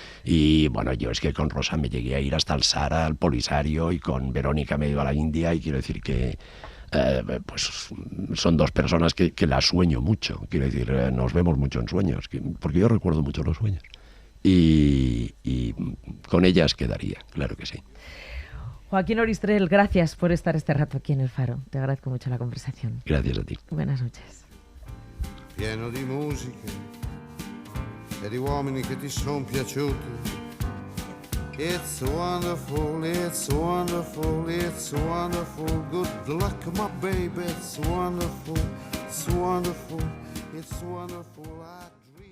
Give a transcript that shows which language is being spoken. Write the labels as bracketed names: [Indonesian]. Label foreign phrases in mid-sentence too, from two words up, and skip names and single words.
[Spanish] Y bueno, yo es que con Rosa me llegué a ir hasta el Sahara, al Polisario, y con Verónica me he ido a la India, y quiero decir que pues son dos personas que las sueño mucho, quiero decir, nos vemos mucho en sueños, porque yo recuerdo mucho los sueños. Y con ellas quedaría, claro que sí. Joaquín Oristrel, gracias por estar este rato aquí en El Faro. Te agradezco mucho la conversación. Gracias a ti. Buenas noches. [Italian] Pieno di musiche e di uomini che ti son piaciuti. [English] It's wonderful, it's wonderful, it's wonderful. Good luck, my baby. It's wonderful, it's wonderful, it's wonderful.